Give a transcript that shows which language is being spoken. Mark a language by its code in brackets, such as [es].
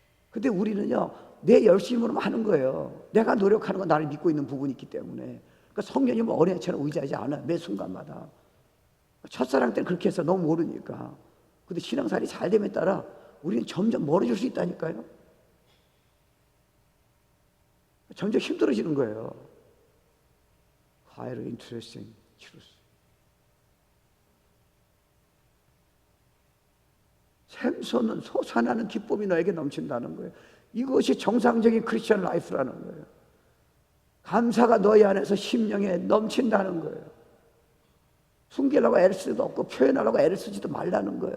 [ko] 근데 우리는요, 내 열심으로만 하는 거예요. 내가 노력하는 건 나를 믿고 있는 부분이 있기 때문에. 그러니까 성령님은 어린애처럼 의지하지 않아요. 매 순간마다. 첫사랑 때는 그렇게 해서 너무 모르니까. 근데 신앙생활이 잘 됨에 따라 우리는 점점 멀어질 수 있다니까요. 점점 힘들어지는 거예요. [en] Highly interesting truth. [ko] 샘솟는 솟아나는 기쁨이 너에게 넘친다는 거예요. 이것이 정상적인 크리스천 라이프라는 거예요. 감사가 너희 안에서 심령에 넘친다는 거예요. 숨기려고 애를 쓰지도 없고 표현하려고 애를 쓰지도 말라는 거예요.